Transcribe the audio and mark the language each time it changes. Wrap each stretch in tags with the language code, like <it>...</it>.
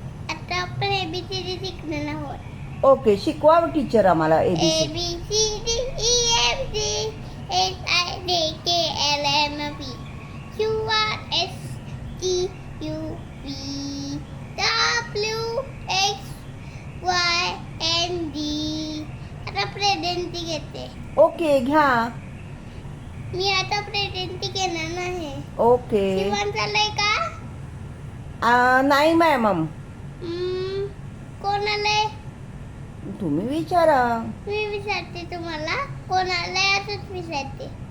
<mr>आता आपण ABCD शिकणार आहोत. ओके, शिकवा टीचर आम्हाला</mr> <en>A A B C. B C D E F G H I J K L M N P Q R S T U V W X Y and Z.</en> <mr>आता presenty घेते. Okay, घ्या. मी आता presenty घेणार नाही. Okay. शिवण चाललंय का? नाही मॅम. कोण आलंय? तुम्ही विचारा. मी विचारते तुम्हाला. कोण आलंय असंच विचारते.</mr>